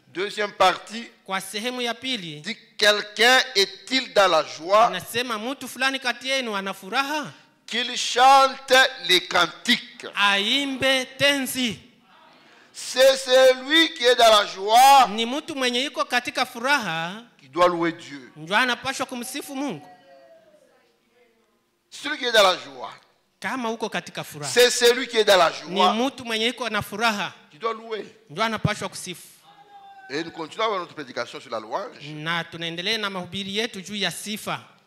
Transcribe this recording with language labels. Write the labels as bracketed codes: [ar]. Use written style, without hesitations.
[fr] deuxième partie, [sw] kwa sehemu ya pili, [fr] dit, quelqu'un est-il dans la joie [sw] anasema mtu fulani kati yenu ana furaha, [fr] qu'il chante les cantiques. [sw] aimbe tenzi. [fr] C'est celui qui est dans la joie [sw] Ni mtu mwenye yuko katika furaha [fr] qui doit louer Dieu. [sw] ndio anapaswa kumsifu Mungu. [fr] Celui qui est dans la joie. [sw] Kama uko katika furaha, [fr] C'est celui qui est dans la [sw] ni [fr] joie [sw] mtu mwenye yuko na furaha [fr] qui doit louer. [sw] ndio anapaswa kusifu. [fr] Et nous continuons avec notre prédication sur la louange. [sw] Na tunaendelea na mahubiri yetu juu ya sifa.